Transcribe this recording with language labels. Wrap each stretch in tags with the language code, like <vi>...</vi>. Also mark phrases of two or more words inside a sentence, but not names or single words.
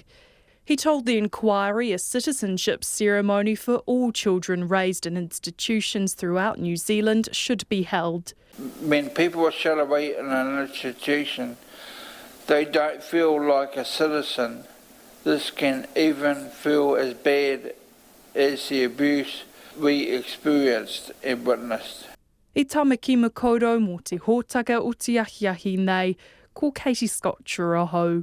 <en>He told the inquiry a citizenship ceremony for all children raised in institutions throughout New Zealand should be held. When people are shut away in an institution, they don't feel like a citizen. This can even feel as bad as the abuse we experienced and witnessed.</en> <mi>I tamaki makaurau mō te hōtaka o te ahiahi nei, ko Katie Scotcher ahau.</mi>